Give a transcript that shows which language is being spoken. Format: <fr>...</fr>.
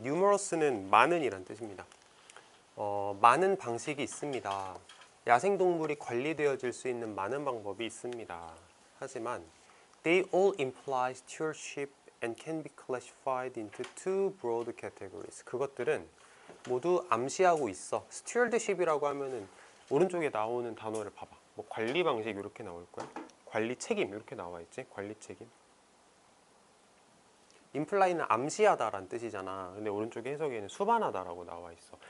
<ko>numerous는 많은이란 뜻입니다. 많은 방식이 있습니다. 야생동물이 관리되어질 수 있는 많은 방법이 있습니다. 하지만</ko> <en>they all imply stewardship and can be classified into two broad categories.</en> <ko>그것들은 모두 암시하고 있어. stewardship이라고 하면은 오른쪽에 나오는 단어를 봐봐. 뭐 관리 방식 이렇게 나올 거야. 관리 책임 이렇게 나와 있지. 관리 책임. imply는 암시하다라는 뜻이잖아. 근데 오른쪽에 해석에는 수반하다라고 나와 있어.</ko>